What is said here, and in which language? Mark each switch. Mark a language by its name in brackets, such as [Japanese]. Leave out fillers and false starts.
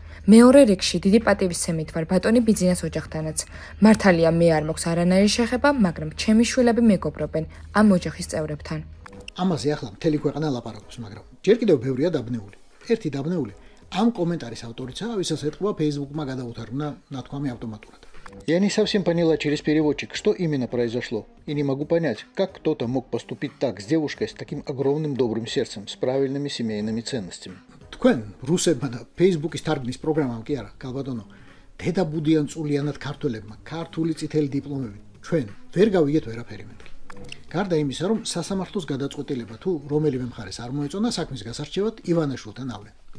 [Georgian] მეორე რიგში დიდი პატივისცემით ვარ ბატონი ბიძინას ოჯახთანაც. მართალია მე არ მაქვს არანაირი შეხება, მაგრამ ჩემი შვილები მეგობრობენ ამ ოჯახის წევრებთან. ამაზე ახლა მთელი ქვეყანა ლაპარაკობს, მაგრამ ჯერ კიდევ ბევრია დაბნეული. ერთი дабнეული ამ კომენტარის авторица, виსაც ეთყობა Facebook-მა გადაუთარგმნა ნათქვამი автоматურად. [Russian] Я не совсем поняла через переводчик, что именно произошло, и не могу понять, как кто-то мог поступить так с девушкой с таким огромным добрым сердцем, с правильными семейными ценностями. [Georgian] თქვენ რუსებმა და Facebook-ის თარგმნის პროგრამამ კი არა, კალბატონო, დედაბუდიან წულიანად ქართველებმა, ქართული წითელი დიპლომები, ჩვენ ვერ გავიგეთ ვერაფერი მეთქი. გარდა იმისა, რომ სასამართლოს გადაწყვეტილება თუ რომელიმე მხარეს არ მოეწონა საქმის გასარჩევად ივანაშვილთან ავლენ.